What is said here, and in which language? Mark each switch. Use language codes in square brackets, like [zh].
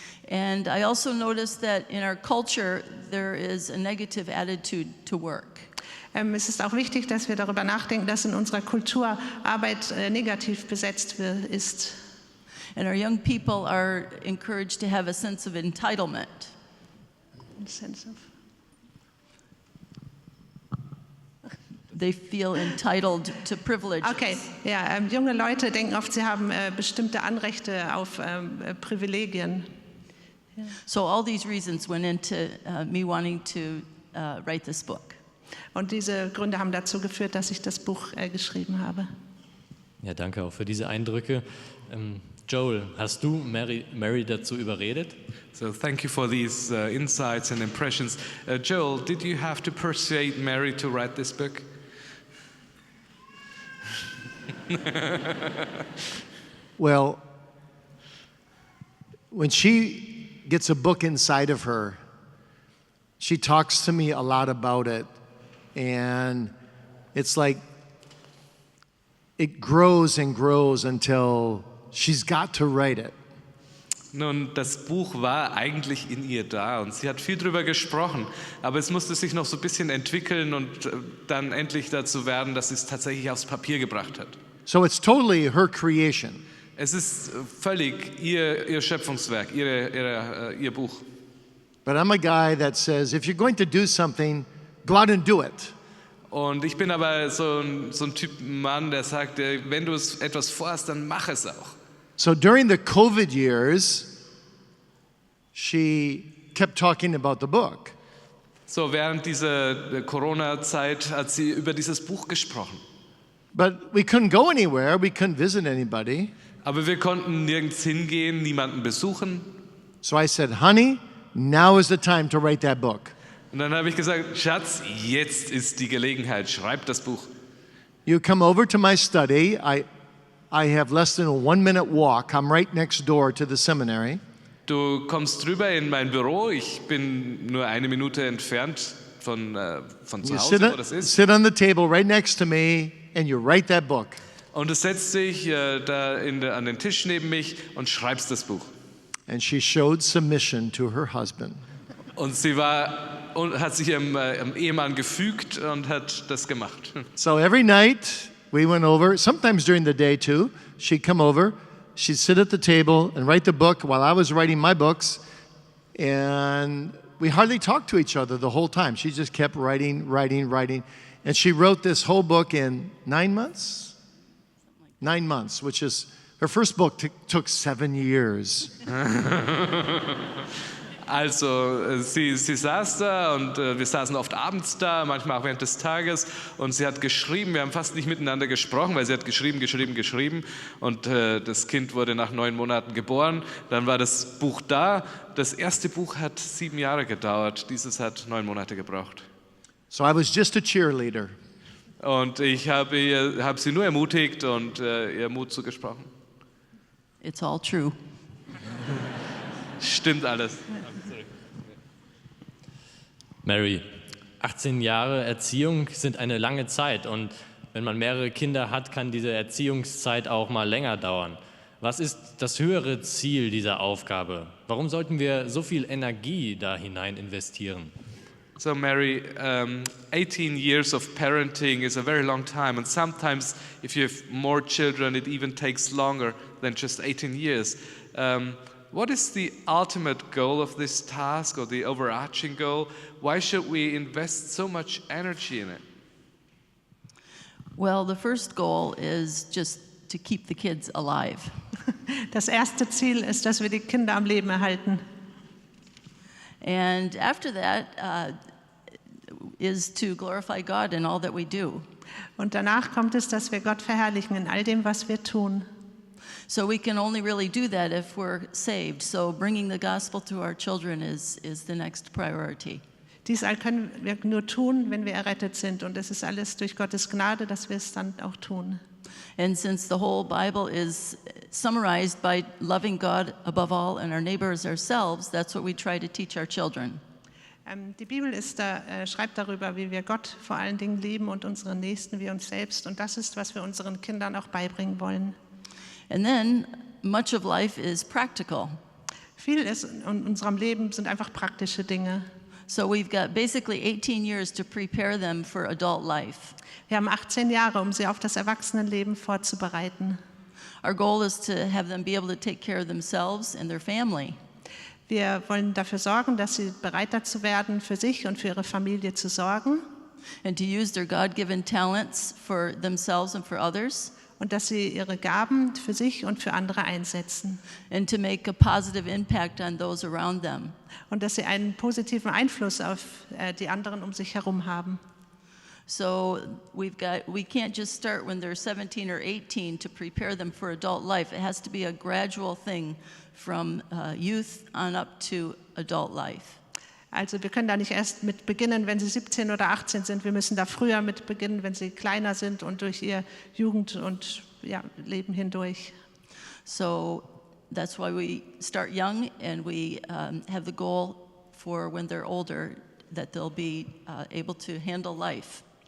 [en] And I also noticed that in our culture there is a negative attitude to work. [de] Es ist auch wichtig, dass wir darüber nachdenken, dass in unserer Kultur Arbeit negativ besetzt ist. [en] And our young people are encouraged to have a sense of entitlement. They feel entitled to privileges. [de] Okay, ja, junge Leute denken oft, sie haben bestimmte Anrechte auf Privilegien. [en] So all these reasons went into me wanting to write this book. [de] Und diese Gründe haben dazu geführt, dass ich das Buch geschrieben habe. Ja, danke auch für diese Eindrücke. Joel, hast du Mary dazu überredet? [en] So thank you for these insights and impressions. Joel, did you have to persuade Mary to write this book? Well, when she gets a book inside of her, she talks to me a lot about it. And it's like it grows and grows until she's got to write it. [de] Nun, das Buch war eigentlich in ihr da und sie hat viel drüber gesprochen, aber es musste sich noch so ein bisschen entwickeln und dann endlich dazu werden, dass sie es tatsächlich aufs Papier gebracht hat. [en] So it's totally her creation. [de] Es ist völlig ihr Schöpfungswerk, ihr Buch. [en] But I'm a guy that says, if you're going to do something, go out and do it. [de] Und ich bin aber so ein Typ Mann, der sagt, wenn du etwas vorhast, dann mach es auch. [en] So during the COVID years, she kept talking about the book. [de] So während dieser Corona-Zeit hat sie über dieses Buch gesprochen. [en] But we couldn't go anywhere, we couldn't visit anybody. [de] Aber wir konnten nirgends hingehen, niemanden besuchen. [en] So I said, honey, now is the time to write that book. [de] Und dann habe ich gesagt, Schatz, jetzt ist die Gelegenheit, schreib das Buch. [en] You come over to my study. I have less than a 1-minute walk. I'm right next door to the seminary. [de] Du kommst rüber in mein Büro. Ich bin nur 1 Minute entfernt von zu [en] You [de] Hause, wo das ist. [en] sit on the table right next to me and you write that book. [de] Und du setzt dich da an den Tisch neben mich und schreibst das Buch. [en] And she showed submission to her husband. [de] Und sie hat sich ihrem Ehemann gefügt und hat das gemacht. [en] So every night we went over, sometimes during the day too, she'd come over, she'd sit at the table and write the book while I was writing my books, and we hardly talked to each other the whole time. She just kept writing. And she wrote this whole book in 9 months? 9 months, which is, her first book took 7 years. [de] Also sie saß da und wir saßen oft abends da, manchmal auch während des Tages und sie hat geschrieben, wir haben fast nicht miteinander gesprochen, weil sie hat geschrieben und das Kind wurde nach 9 Monaten geboren, dann war das Buch da, das erste Buch hat 7 Jahre gedauert, dieses hat 9 Monate gebraucht. [en] So I was just a cheerleader. [de] Und ich hab sie nur ermutigt und ihr Mut zugesprochen. [en] It's all true. [de] Stimmt alles. Mary, 18 Jahre Erziehung sind eine lange Zeit und wenn man mehrere Kinder hat, kann diese Erziehungszeit auch mal länger dauern. Was ist das höhere Ziel dieser Aufgabe? Warum sollten wir so viel Energie da hinein investieren? [en] So Mary, 18 years of parenting is a very long time, and sometimes if you have more children, it even takes longer than just 18 years. What is the ultimate goal of this task, or the overarching goal? Why should we invest so much energy in it? Well, the first goal is just to keep the kids alive. [de] Das erste Ziel ist, dass wir die Kinder am Leben erhalten. [en] And after that is to glorify God in all that we do. [de] Und danach kommt es, dass wir Gott verherrlichen in all dem, was wir tun. [en] So we can only really do that if we're saved. So bringing the gospel to our children is the next priority. [de] Dies all können wir nur tun, wenn wir errettet sind. Und es ist alles durch Gottes Gnade, dass wir es dann auch tun. [en] And since the whole Bible is summarized by loving God above all and our neighbor as ourselves, that's what we try to teach our children. [de] Die Bibel schreibt darüber, wie wir Gott vor allen Dingen lieben und unseren Nächsten wie uns selbst. Und das ist, was wir unseren Kindern auch beibringen wollen. [en] And then much of life is practical. [de] Viel ist in unserem Leben sind einfach praktische Dinge. [en] So we've got basically 18 years to prepare them for adult life. [de] Wir haben 18 Jahre, um sie auf das Erwachsenenleben vorzubereiten. [en] Our goal is to have them be able to take care of themselves and their family. [de] Wir wollen dafür sorgen, dass sie bereit dazu werden, für sich und für ihre Familie zu sorgen. [en] And to use their God-given talents for themselves and for others. [de] Und dass sie ihre Gaben für sich und für andere einsetzen. [en] And to make a positive impact on those around them. [de] Und dass sie einen positiven Einfluss auf die anderen um sich herum haben. [en] So we can't just start when they're 17 or 18 to prepare them for adult life. It has to be a gradual thing from youth on up to adult life. [de] Also wir können da nicht erst mit beginnen, wenn sie 17 oder 18 sind. Wir müssen da früher mit beginnen, wenn sie kleiner sind und durch ihr Jugend und Leben hindurch. [en] So that's why we start young and we have the goal for when they're older that they'll be able to handle life.